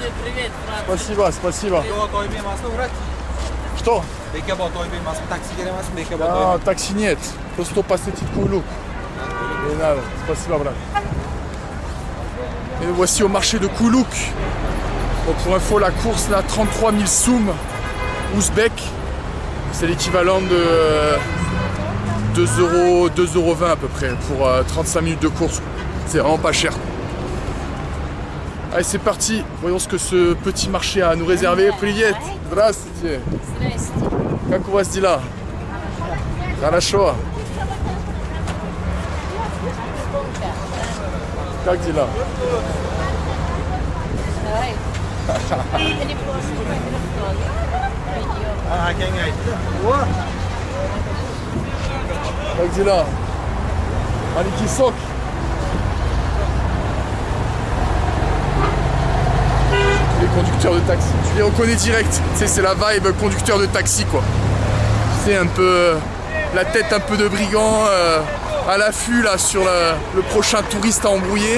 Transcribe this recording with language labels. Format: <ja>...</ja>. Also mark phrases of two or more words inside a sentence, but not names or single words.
<ru>Привет, брат. Спасибо. Что? А, такси нет. Просто посетить Кулук. Не надо. Спасибо, брат.</ru> <fr>Et voici au marché de Koulouk. Bon, pour info, la course là, 33 000 soum ouzbek. C'est l'équivalent de 2,20 à peu près pour 35 minutes de course. C'est vraiment pas cher. Allez, c'est parti. Voyons ce que ce petit marché a à nous réserver.</fr> <ru>Привет. Здравствуйте. Здрасте. Как у вас дела? Хорошо. Как дела? Давай. Телефон, телефон. Как дела? Маленький сок.</ru> <fr>Les conducteurs de taxi. Tu les reconnais direct. Tu sais, c'est la vibe conducteur de taxi quoi. C'est un peu la tête un peu de brigand à l'affût là sur le prochain touriste à embrouiller.</fr>